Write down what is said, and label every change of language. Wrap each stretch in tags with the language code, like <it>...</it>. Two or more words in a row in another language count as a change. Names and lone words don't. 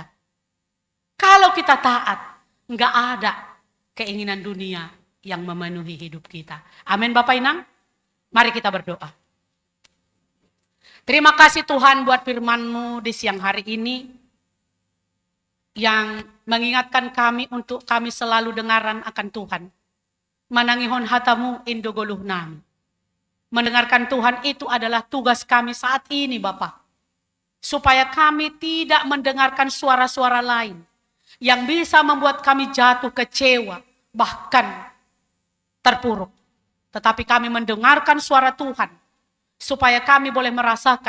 <id>Kalau kita taat, enggak ada keinginan dunia yang memenuhi hidup kita. Amin Bapak Inang. Mari kita berdoa. Terima kasih Tuhan buat firman-Mu di siang hari ini. Yang mengingatkan kami untuk kami selalu dengaran akan Tuhan.</id> <bts>Manangihon hatamu indogoluh nami.</bts> <id>Mendengarkan Tuhan itu adalah tugas kami saat ini Bapak. Supaya kami tidak mendengarkan suara-suara lain. Yang bisa membuat kami jatuh kecewa. Bahkan terpuruk. Tetapi kami mendengarkan suara Tuhan. Supaya kami boleh merasakan.</id>